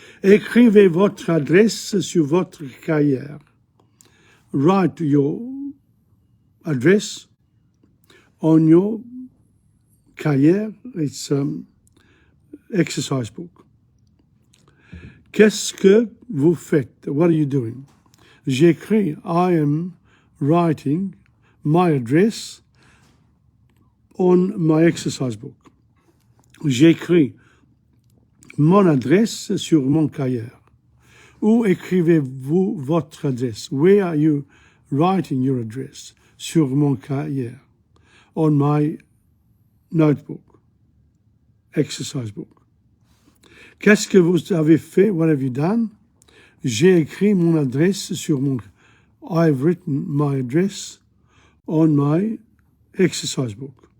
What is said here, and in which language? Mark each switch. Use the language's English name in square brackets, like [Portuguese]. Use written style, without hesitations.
[French] Écrivez votre adresse sur votre cahier. [English] Write your address on your cahier. It's exercise book. [French] Qu'est-ce que vous faites? [English] What are you doing? [French] J'écris. [English] I am writing my address on my exercise book. [French] J'écris mon adresse sur mon cahier. Où écrivez-vous votre adresse? [English] Where are you writing your address? [French] Sur mon cahier. [English] On my notebook. Exercise book. [French] Qu'est-ce que vous avez fait? [English] What have you done? [French] J'ai écrit mon adresse sur mon... [English] I've written my address on my exercise book.